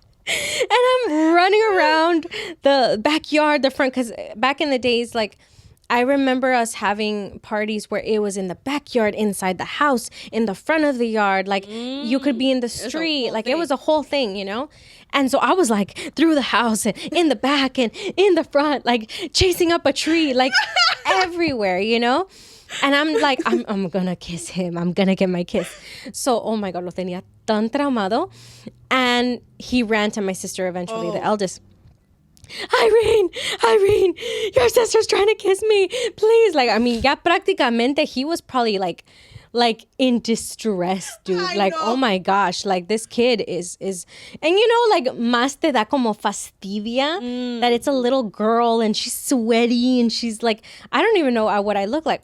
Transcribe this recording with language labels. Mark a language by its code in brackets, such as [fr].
[en] And I'm running around the backyard, the front, because back in the days, like, I remember us having parties where it was in the backyard, inside the house, in the front of the yard. Like, you could be in the street. Like, it was a whole thing, you know? And so I was, like, through the house and in the back and in the front, like, chasing up a tree, like, everywhere, you know? And I'm like, I'm gonna kiss him. I'm gonna get my kiss. So, oh my God, [es] lo tenía tan traumado. [en] And he ran to my sister eventually, the eldest. Irene, your sister's trying to kiss me. Please. Like, I mean, [es] ya prácticamente [en] he was probably like in distress, dude. Like, oh my gosh, like this kid is, and you know, like [es] más te da como fastidia [en] that it's a little girl and she's sweaty and she's like, I don't even know what I look like.